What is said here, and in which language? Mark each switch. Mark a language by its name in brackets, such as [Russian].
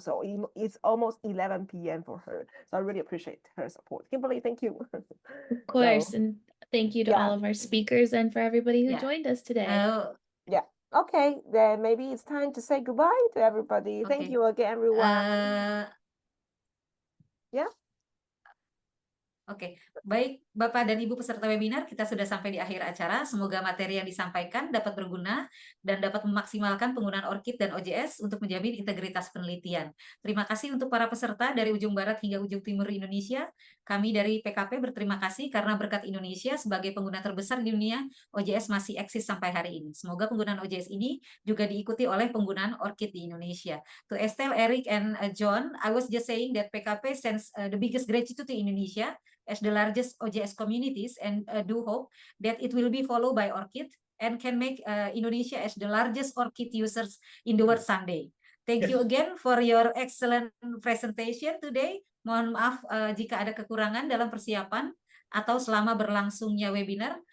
[English] So it's almost 11 p.m. for her. So I really appreciate her support. Kimberly, thank you. Of course, and thank you to all of our speakers and for everybody who joined us today. Yeah. Okay, then maybe it's time to say goodbye to everybody. Thank you again, everyone. Yeah. [Indonesian] Oke, baik Bapak dan Ibu peserta webinar, kita sudah sampai di akhir acara. Semoga materi yang disampaikan dapat berguna dan dapat memaksimalkan penggunaan ORCID dan OJS untuk menjamin integritas penelitian. Terima kasih untuk para peserta dari ujung barat hingga ujung timur Indonesia. Kami dari PKP berterima kasih karena berkat Indonesia sebagai pengguna terbesar di dunia, OJS masih eksis sampai hari ini. Semoga penggunaan OJS ini juga diikuti oleh penggunaan ORCID di Indonesia. [English] To Estelle, Eric, and John, I was just saying that PKP sends the biggest gratitude to Indonesia as the largest OJS communities, and do hope that it will be followed by ORCID and can make Indonesia as the largest ORCID users in the world someday. Thank you again for your excellent presentation today. [Indonesian] Mohon maaf jika ada kekurangan dalam persiapan atau selama berlangsungnya webinar.